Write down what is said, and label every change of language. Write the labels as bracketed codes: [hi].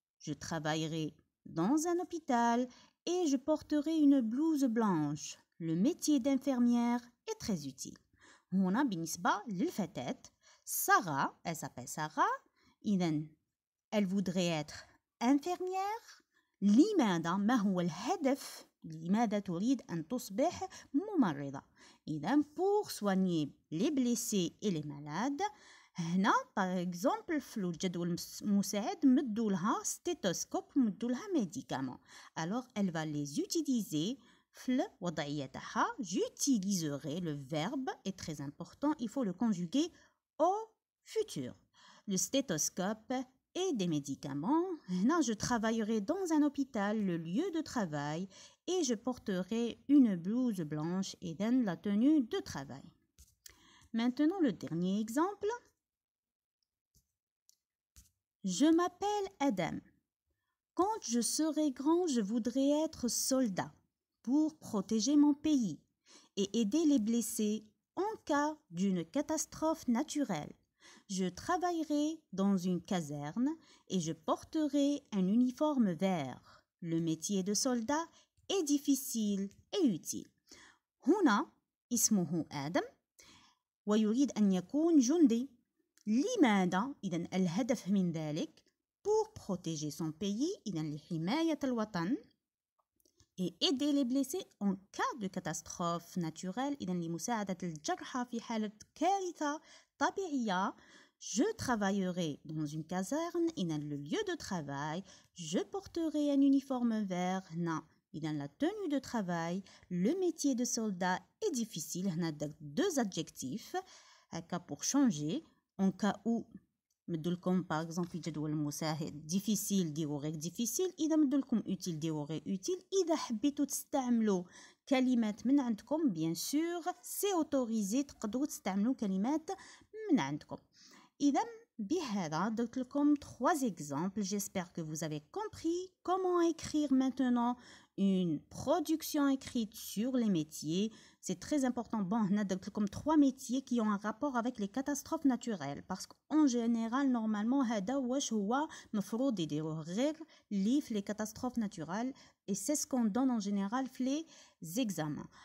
[fr] Je travaillerai dans un hôpital et je porterai une blouse blanche. Le métier d'infirmière est très utile. [ar] هنا بالنسبة للفتاة [fr] Sarah, elle s'appelle Sarah. إذن elle voudrait être infirmière. [ar] لماذا؟ ما هو الهدف؟ لماذا تريد أن تصبح ممرضة؟ إذن [fr] pour soigner les blessés et les malades. [ar] هنا [fr] par exemple [ar] في الجدول المساعد مدوا لها ستيتوسكوب ومدوا لها ميديكامون. [fr] Alors elle va les utiliser [ar] في الوضعية تاعها. [fr] J'utiliserai, le verbe est très important, il faut le conjuguer au futur. Le stéthoscope et des médicaments. Là, je travaillerai dans un hôpital, le lieu de travail, et je porterai une blouse blanche et donne la tenue de travail. Maintenant, le dernier exemple. Je m'appelle Adam. Quand je serai grand, je voudrais être soldat pour protéger mon pays et aider les blessés en cas d'une catastrophe naturelle. Je travaillerai dans une caserne et je porterai un uniforme vert. Le métier de soldat est difficile et utile. [ar] هنا اسمه آدم ويريد أن يكون جندي. لماذا؟ إذن الهدف من ذلك [fr] pour protéger son pays [ar] إذن لحماية الوطن [fr] et aider les blessés en cas de catastrophe naturelle [ar] إذن لمساعدة الجرحى في حالة كارثة طبيعية. [fr] Je travaillerai dans une caserne إذن le lieu de travail. Je porterai un uniforme vert. [ar] هنا إذن [fr] la tenue de travail. Le métier de soldat est difficile. هنا deux adjectifs هكا pour changer. En cas où [ar] مدولكم [fr] par exemple [ar] في جدول المساعد [fr] difficile [ar] ديروا غير [fr] difficile. [ar] إذا مدولكم utile ديروا غير utile. إذا حبيتوا تستعملوا كلمات من عندكم [fr] bien sûr c'est autorisé [ar] تقدروا تستعملوا كلمات من عندكم. إذا بهذا درت لكم 3 exemples. [fr] J'espère que vous avez compris comment écrire maintenant une production écrite sur les métiers. C'est très important. Bon, on a [ar] درت لكم [fr] 3 métiers qui ont un rapport avec les catastrophes naturelles parce qu'en général normalement [ar] هذا واش هو مفروض يديروه غير لي في [fr] les catastrophes naturelles et c'est ce qu'on donne en général في les examens.